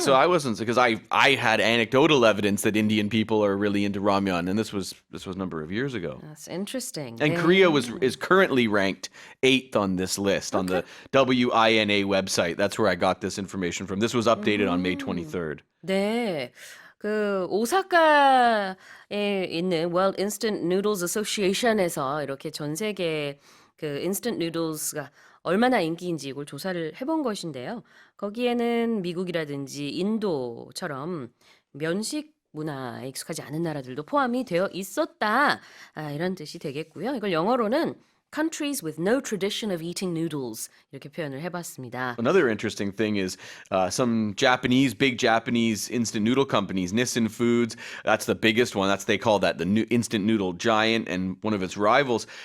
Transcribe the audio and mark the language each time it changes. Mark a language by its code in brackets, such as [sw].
[en] So I wasn't, because I had anecdotal evidence that Indian people are really into ramyeon, and this was a number of years ago. That's interesting. And Yeah. Korea is currently ranked 8th on this list on the WINA website. That's where I got this information from. This was updated on May 23rd. [ko] 네. 그 오사카에 있는 World Instant Noodles Association에서 이렇게 전 세계 그 instant noodles가 얼마나 인기인지 이걸 조사를 해본 것인데요. 거기에는 미국이라든지 인도처럼 면식 문화에 익숙하지 않은 나라들도 포함이 되어 있었다. 이런 뜻이 되겠고요. 이걸 영어로는 [en] countries with no tradition of eating noodles [ko] 이렇게 표현을 해봤습니다. [en] Another interesting thing is some big Japanese instant noodle companies, Nissin Foods, that's the biggest one. They call that the new instant noodle giant, and one of its rivals.